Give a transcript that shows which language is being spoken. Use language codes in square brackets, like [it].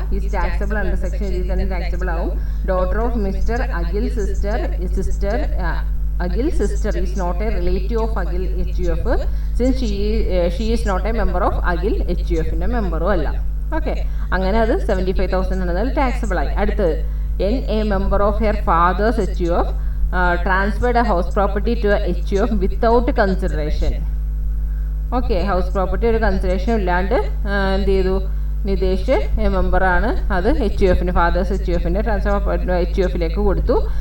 [en] is taxable under section [ml] ഇതിൽ തന്നെ taxable ആവും. [en] daughter of mister Akhil sister Agil's sister is not a relative of Agil HUF since she is not a member of Agil HUFിൻ്റെ [ml] മെമ്പറും അല്ല. Okay, അങ്ങനെ അത് 75,000 എന്നതിൽ taxable ആയി. [en] അടുത്തത് an a member of her father's HUF transferred a house property to HUF without consideration. [ml] Okay, house property ഒരു consideration ഇല്ലാണ്ട് എന്ത് ചെയ്തു, നിതേഷ് മെമ്പറാണ്, അത് HUFിന് ഫാദേഴ്സ് HUFിൻ്റെ ട്രാൻസ്ഫർ HUFിലേക്ക് കൊടുത്തു.